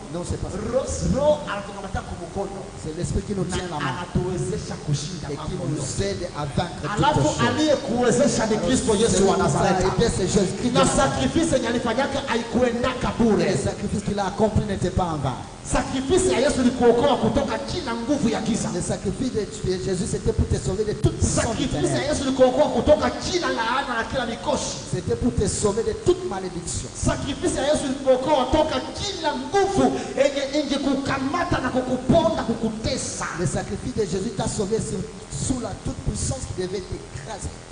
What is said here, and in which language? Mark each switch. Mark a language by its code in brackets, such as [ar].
[fr] Non, c'est parce que [sw] Roho anatukamata kumkono. [fr] c'est l'esprit qui nous tient la main [sw] Anatuwezesha kushinda [fr] et qui [sw] mambo yote. [fr] aide à vaincre [sw] Alafu [fr] toutes choses. [sw] aliyekuwezesha ni Kristo Yesu [fr] Celui [sw] wa [fr] qui nous a [sw] Nazareti. [fr] aidé, c'est Jésus-Christ. [sw] Na sacrifice yenye alifanyaka haikuendaka [fr] Et [sw] bure. [fr] le sacrifice qu'il a accompli n'était pas en vain. [sw] Sacrifice ya Yesu ni kuokoa kutoka kila nguvu ya giza. [fr] Le sacrifice de Jésus, c'était pour te sauver de toute puissance du [sw] Sacrifice ya [fr] ténèbres. [sw] Yesu ni kuokoa kutoka kila laana na kila mikosi. [fr] C'était pour te sauver de toute malédiction. [sw] Sacrifice ya Yesu ni kuokoa toka kila nguvu yenye ingekukamata na kukuponda kukutesa. [fr] Le sacrifice de Jésus t'a sauvé sous la toute puissance qui devait t'écraser.